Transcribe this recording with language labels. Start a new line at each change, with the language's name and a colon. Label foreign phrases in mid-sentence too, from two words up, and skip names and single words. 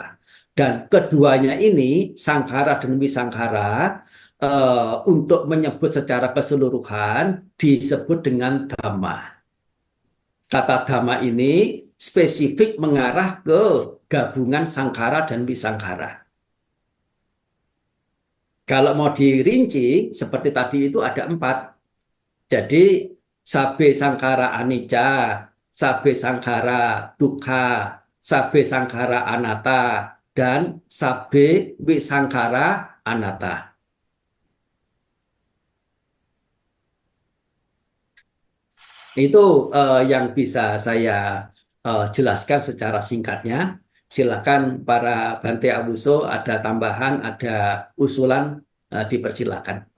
Indonesian: Dan keduanya ini, sangkara dan wisangkara, untuk menyebut secara keseluruhan disebut dengan dhamma. Kata dhamma ini spesifik mengarah ke gabungan sangkara dan wisangkara. Kalau mau dirinci, seperti tadi itu ada 4. Jadi,
Pali: sabe sangkara anicca, sabe sangkara dukkha, sabe sangkara anatta, dan sabe wisangkara anatta.
Indonesian: Itu yang bisa saya jelaskan secara singkatnya. Silakan para Bante Abuso, ada tambahan, ada usulan, dipersilakan.